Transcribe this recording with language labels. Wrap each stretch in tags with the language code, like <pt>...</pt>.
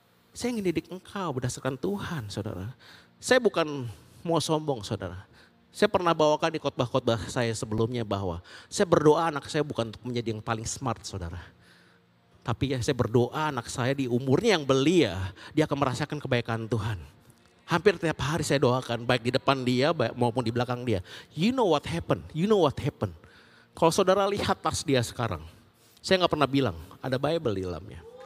<id>Saya ingin didik engkau berdasarkan Tuhan saudara. Saya bukan mau sombong saudara. Saya pernah bawakan di khotbah-khotbah saya sebelumnya bahwa saya berdoa anak saya bukan untuk menjadi yang paling smart, saudara. Tapi ya saya berdoa anak saya di umurnya yang belia, dia akan merasakan kebaikan Tuhan. Hampir tiap hari saya doakan, baik di depan dia maupun di belakang dia.</id> <en>You know what happened, you know what happened.</en> <id>Kalau saudara lihat tas dia sekarang, saya gak pernah bilang ada Bible di dalamnya.</id>